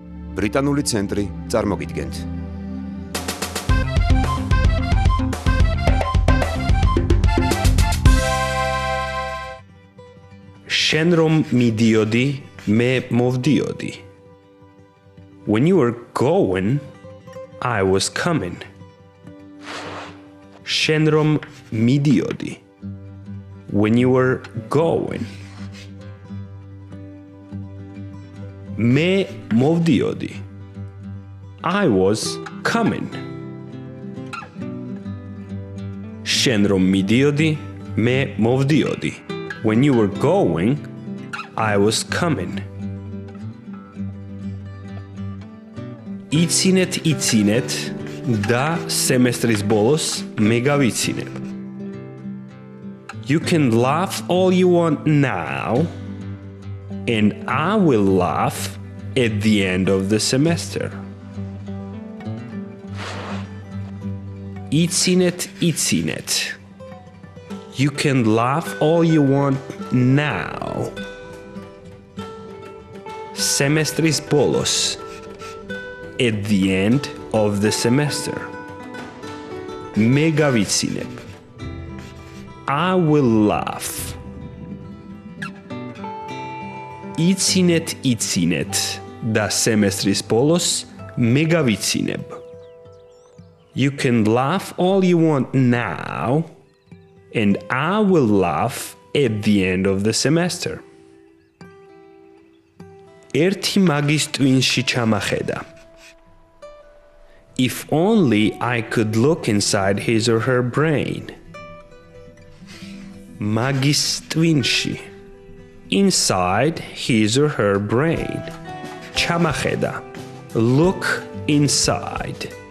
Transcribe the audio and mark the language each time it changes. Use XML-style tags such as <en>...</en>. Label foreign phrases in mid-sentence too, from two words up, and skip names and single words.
<ka>ბრიტანული ცენტრი წარმოგიდგენთ. შენ რომ მიდიოდი, მე მოვდიოდი.</ka> <en>When you were going, I was coming.</en> <ka>შენ რომ მიდიოდი.</ka> <en>When you were going.</en> <ka>მე მოვდიოდი.</ka> <en>I was coming.</en> <ka>შენ რომ მიდიოდი, მე მოვდიოდი.</ka> <en>When you were going, I was coming.</en> <ka>იცინეთ და სემესტრის ბოლოს მე გავიცინებ.</ka> <en>You can laugh all you want now, and I will laugh at the end of the semester.</en> <ka>იცინეთ.</ka> <en>You can laugh all you want now.</en> <ka>სემესტრის ბოლოს.</ka> <en>At the end of the semester.</en> <ka>მე გავიცინებ.</ka> <en>I will laugh.</en> <ka>იცინეთ და სემესტრის ბოლოს მე გავიცინებ.</ka> <en>You can laugh all you want now, and I will laugh at the end of the semester.</en> <ka>ერთი მაგის ტვინში ჩამახედა.</ka> <en>If only I could look inside his or her brain.</en> <ka>მაგის ტვინში.</ka> <en>Inside his or her brain. Chamacheda. Look inside.</en>